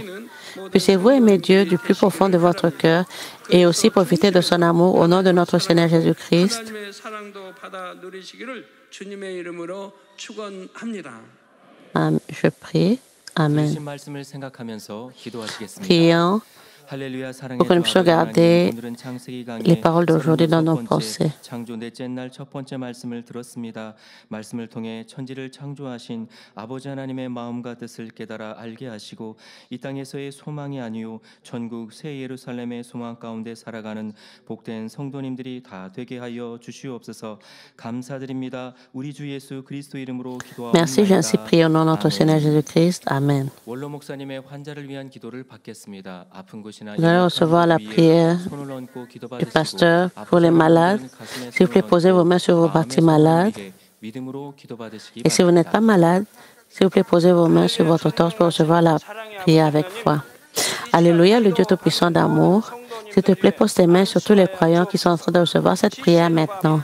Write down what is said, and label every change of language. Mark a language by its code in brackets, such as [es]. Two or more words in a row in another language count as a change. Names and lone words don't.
[fr] Puissiez-vous aimer Dieu du plus profond de votre cœur et aussi profiter de son amour au nom de notre Seigneur Jésus-Christ. Je prie. Amen. Prions pour que nous puissions garder les paroles d'aujourd'hui dans nos pensées. [ko] 창조 넷째 날 첫 번째 말씀을 들었습니다. 말씀을 통해 천지를 창조하신 아버지 하나님의 마음과 뜻을 깨달아 알게 하시고 이 땅에서의 소망이 아니요 천국 새 예루살렘의 소망 가운데 살아가는 복된 성도님들이 다 되게 하여 주시옵소서. 감사드립니다. 우리 주 예수 그리스도 이름으로 기도하옵나이다. [fr] Merci, j'ainsi prie au nom de notre Seigneur Jésus-Christ. Amen. [ko] 원로 목사님의 환자를 위한 기도를 받겠습니다. 아픈 곳이나 [fr] Nous allons recevoir la prière du pasteur pour les malades. S'il vous plaît, posez vos mains sur vos parties malades. Et si vous n'êtes pas malade, s'il vous plaît, posez vos mains sur votre torse pour recevoir la prière avec foi. Alléluia, le Dieu Tout-Puissant d'amour. S'il te plaît, pose tes mains sur tous les croyants qui sont en train de recevoir cette prière maintenant.